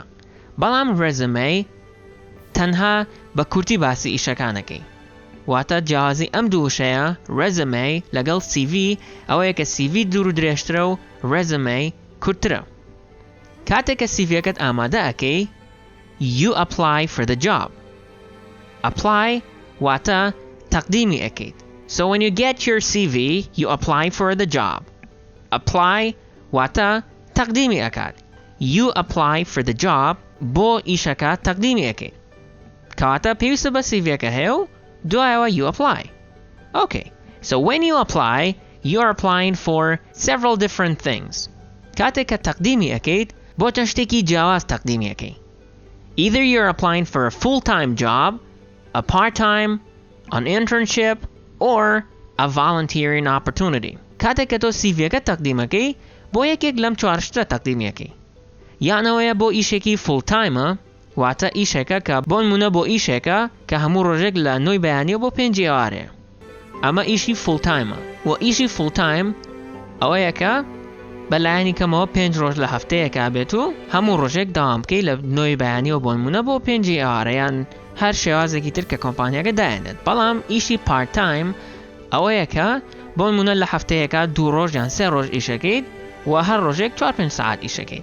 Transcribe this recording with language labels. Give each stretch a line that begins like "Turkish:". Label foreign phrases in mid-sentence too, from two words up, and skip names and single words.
Central Kurdish: بەڵام ڕێزەمەی تەنها بە کورتی باسی ئیشەکانەکەی. واتە جیاوازی ئەم دوو شەیە ڕێزەمەی لەگەڵ CV ئەوەیە کە CV دوور و درێژترە و ڕێزەمەی کورتترە. کاتێک کە CVەکەت ئامادە ئەکەی
English: you apply for the job.
Central Kurdish: Apply واتە تەقدیمی ئەکەیت.
English: So when you get your CV you apply for the job.
Central Kurdish: Apply واتە تەقدیمی ئەکات.
English: You apply for the job
Central Kurdish: بۆ ئیشەکە تەقدیمی ئەکەیت. کەواتە پێویستە بە CVەکە هەیە و دوایەوە
English: you apply. Okay, so when you apply you are applying for several different things.
Central Kurdish: کاتێک کە تەقدیمی ئەکەیت بۆ چەند شتێکی جیاواز تەقدیمی ئەکەی.
English: Either you're applying for a full-time job, a part-time, an internship, or a volunteering opportunity.
Central Kurdish: کاتێک کە تۆ CVەکە تەقدیمەکەی بۆ یەکێک لەم چوار شتە تەقدیمیەکەی. یانەوەیە بۆ ئیشێکی full-timeە واتە ئیشێکە کە بۆ نمونە بۆ ئیشێکە کە هەموو ڕۆژێک لە 9 بەیانیە بۆ 5 ئێوارەیە. ئەمە ئیشی full-timeە و ئیشی full-time ئەوەیە کە بەلایەنی کەمەوە 5 ڕۆژ لە هەفتەیەکا بێت و هەموو ڕۆژێک داوام بکەی لە 9 بەیانیەوە بۆ نمونە بۆ 5 ئێوارەیان هەر شێوازێکی تر کە کۆمپانیاکە دایێنێت. بەڵام ئیشی
English: part time
Central Kurdish: ئەوەیە کە بۆ نمونە لە هەفتەیەکە 2 ڕۆژ یان 3 ڕۆژ ئیشەکەیت و هەر ڕۆژێک 4-5 ساعت ئیشەکەیت.